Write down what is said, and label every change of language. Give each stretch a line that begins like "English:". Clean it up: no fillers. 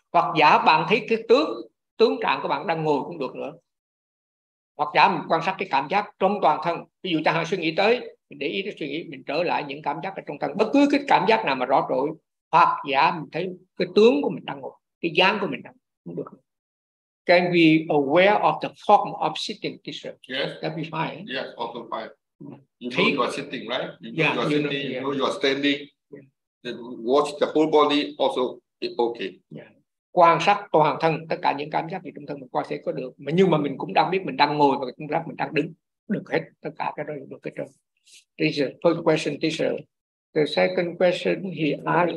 Vietnamese: Hoặc giả bạn thấy cái tướng trạng của bạn đang ngồi cũng được nữa. Hoặc giả mình quan sát cái cảm giác trong toàn thân, ví dụ chẳng hạn suy nghĩ tới. Để ý cái suy nghĩ, mình trở lại những cảm giác ở trong thân, bất cứ cái cảm giác nào mà rõ rồi, hoặc giả mình thấy cái tướng của mình đang ngồi, cái dáng của mình đang ngồi, cũng được.
English: Can we aware of the form of sitting teacher? Yes. That'd be fine. Yes, also fine. You know you are sitting, right? You know you are sitting, you know you are standing. Yeah. Then watch the whole body also okay. Yeah.
Vietnamese: Quan sát toàn thân, tất cả những cảm giác ở trong thân mình qua sẽ có được. Mà nhưng mà mình cũng đang biết mình đang ngồi và cũng rất mình đang đứng. Được hết, tất cả cái đó được hết rồi.
English: This is the first question, teacher. The second question he asked